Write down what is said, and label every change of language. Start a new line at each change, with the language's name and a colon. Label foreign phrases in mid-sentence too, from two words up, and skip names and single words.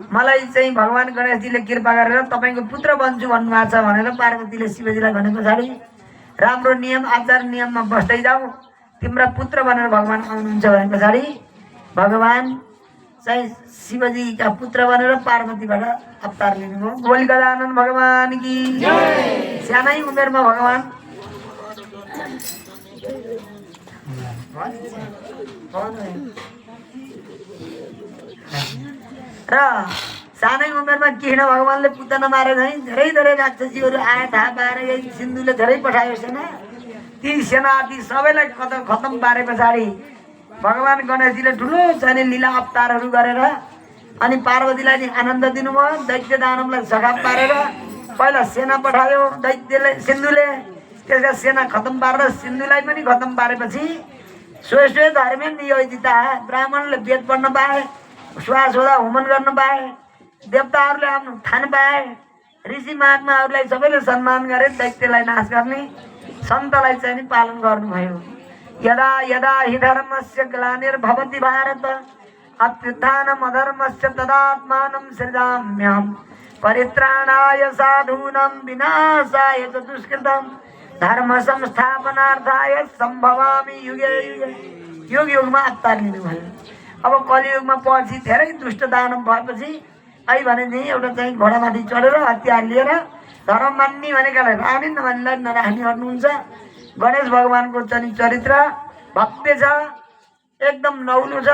Nepali: मलाई चाहिँ भगवान गणेशजीले कृपा गरेर तपाईँको पुत्र बन्छु भन्नुभएको छ भनेर पार्वतीले शिवजीलाई भने पछाडि राम्रो नियम आचार नियममा बस्दै जाऊ, तिम्रा पुत्र भनेर भगवान आउनुहुन्छ भने पछाडि भगवान चाहिँ शिवजीका पुत्र बनेर पार्वतीबाट अवतार लिनुभयो।
Hindi: बोल गजानन भगवान की
Nepali: सानै उमेरमा भगवान र सानै उमेरमा कृष्ण भगवानले पुतना मारे चाहिँ धेरै धेरै राक्षसीहरू आए, थाहा पाएर सिन्धुले धेरै पठायो सेना। ती सेना ती सबैलाई खतम पारे पछाडि भगवान गणेशजीले ठुलो चाहिँ लीला अवतारहरू गरेर अनि पार्वतीलाई नि आनन्द दिनुभयो। दैत्य दानवलाई सघाप पारेर पहिला सेना पठायो दैत्यले, सिन्धुले त्यसका सेना खतम पारेर सिन्धुलाई पनि खतम पारेपछि
Sanskrit: स्वे धर्मे नियोजिता
Nepali: ब्राह्मणले वेद पढ्न पाए, श्वास होदा होमन गर्न पाए, देवताहरूले आफ्नो थान पाए, ऋषि महात्माहरूलाई सबैले सम्मान गरे, दैत्यलाई नाश गर्ने सन्तलाई चाहिँ नि पालन गर्नुभयो।
Sanskrit: यदा यदा हि धर्मस्य ग्लानिर्भवति भारत अत्युत्थानम् अधर्मस्य तदात्मानं सृजाम्यहम् परित्राणाय साधूनां विनाशाय च दुष्कृतं धर्म संस्थापनार्थाय सम्भवामि युगे युगे।
Nepali: युग युगमा अवतार लिनुभयो। अब कलियुगमा पछि धेरै दुष्ट दानव भएपछि अहिले भने नि एउटा चाहिँ घोडामाथि चढेर हतियार लिएर धर्म मान्ने भनेकालाई राख्ने नमान्नेलाई नराख्ने गर्नुहुन्छ। गणेश भगवानको चाहिँ चरित्र भव्य छ, एकदम नौलो छ।